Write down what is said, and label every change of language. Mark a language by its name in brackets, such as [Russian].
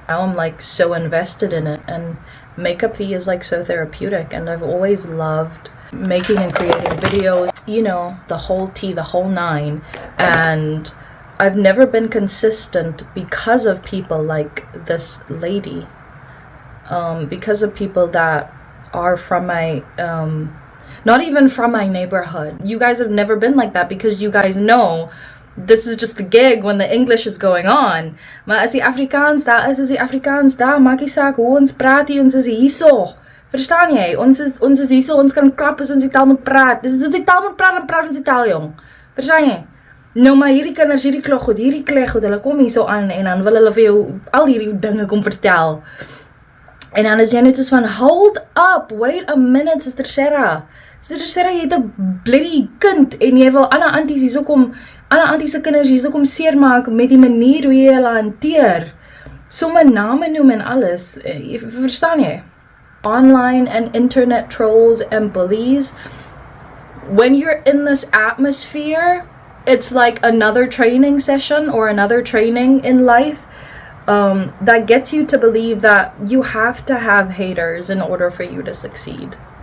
[English] Now I'm like so invested in it, and makeup is like so therapeutic, and I've always loved making and creating videos, the whole tea, the whole nine, and I've never been consistent because of people like this lady, because of people that are from my, not even from my neighborhood. You guys have never been like that because you guys know this is just the gig when the English is going on. [Afrikaans] Maar as die Afrikaans daar is die Afrikaans daar, maak nie saak hoe ons praat, ons is hierso. Verstaan jy? Ons is hierso, ons kan klap as ons die taal moet praat. Dis die taal moet praat, dan praat ons die taal, jong. Verstaan jy? Nou, maar hierdie kinders, hierdie klog goed, hulle kom hier so aan en dan wil hulle vir jou al hierdie dinge kom vertel. En dan is jy net soos van, [English] hold up, wait a minute, Sister Sarah. [Afrikaans] Sister Sarah, jy het 'n bloody kind en jy wil ander anties hier so kom, ander anties se kinders hier so kom seermaak met die manier hoe jy hulle hanteer. Sommige name noem en alles. Verstaan jy? [English] Online and internet trolls and bullies, when you're in this atmosphere, it's like another training session or another training in life that gets you to believe that you have to have haters in order for you to succeed.